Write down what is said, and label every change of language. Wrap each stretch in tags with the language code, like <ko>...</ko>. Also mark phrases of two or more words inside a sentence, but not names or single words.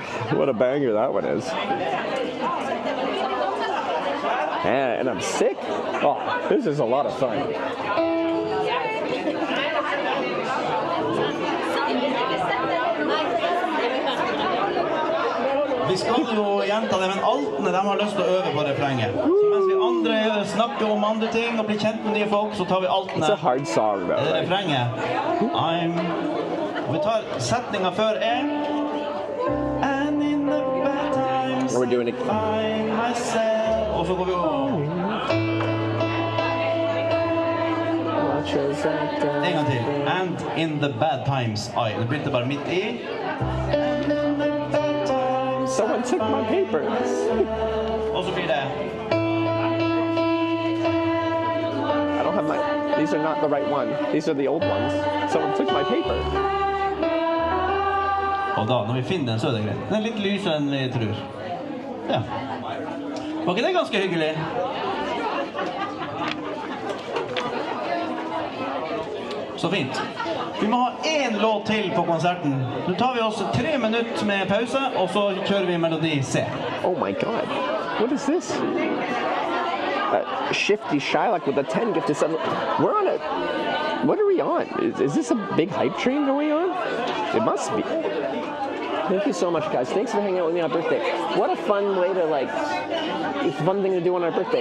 <en>What a banger that one is. And I'm sick. Oh, this is a lot of fun.</en> <no>Vi skal jo gjenta det, men altene de har lyst til å øve på refrenget. Så mens vi andre snakker om andre ting og blir kjent med nye folk, så tar vi altene.</no> <en>It's a hard song, though.</en> <no>Refrenget. Vi tar setninga før</no> <en>And in the bad times We're doing it. find myself.</en> <no>Og så går vi over. En gang til.</no> <en>And in the bad times</en> <no>Det begynte bare midt i.</no> <en>Someone took my papers.</en> <no>Og så blir det</no> <en>I don't have my... These are not the right one. These are the old ones. Someone took my paper.</en> <no>Og da, når vi finner den, så er det greit. Den er litt lysere enn vi tror. Ja. Ok, det er ganske hyggelig. Så fint. Vi må ha en låt til på konserten. Nå tar vi oss 3 minutter med pause, og så kjører vi melodi C.</no> <en>Oh my god. What is this? Shifty Shylock with a 10 gifted 7. We're on it. What are we on? Is this a big hype train going on? It must be. Thank you so much, guys. Thanks for hanging out with me on my birthday. What a fun way to, like, it's a fun thing to do on our birthday.</en>